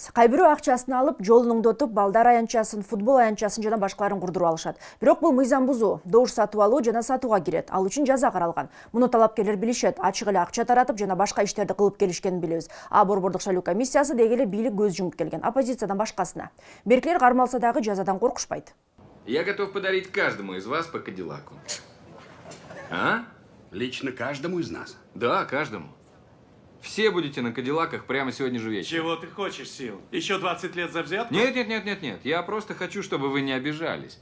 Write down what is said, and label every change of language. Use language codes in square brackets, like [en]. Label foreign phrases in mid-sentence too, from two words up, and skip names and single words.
[ky] Кайбирөө акчасын алып, жолун оңдотуп, балдар аянчасын, футбол аянчасын жана башкаларын курдуруп алышат. Бирок бул мыйзам бузуу, добуш сатып алуу жана сатууга кирет. Ал үчүн жаза каралган. Муну талапкерлер билишет, ачык эле акча таратып жана башка иштерди кылып келишкенин билебиз. А Борбордук шайлоо комиссиясы деги эле бийлик көз жумуп келген. Оппозициядан башкасына. Беркилер кармалса дагы жазадан коркушпайт. [ru] Я готов подарить каждому из вас по Кадиллаку. А? Лично каждому из нас? Да, каждому. Все будете на Кадиллаках прямо сегодня же вечером. Чего ты хочешь, Сил? Еще 20 лет за взятку? Нет. Я просто хочу, чтобы вы не обижались.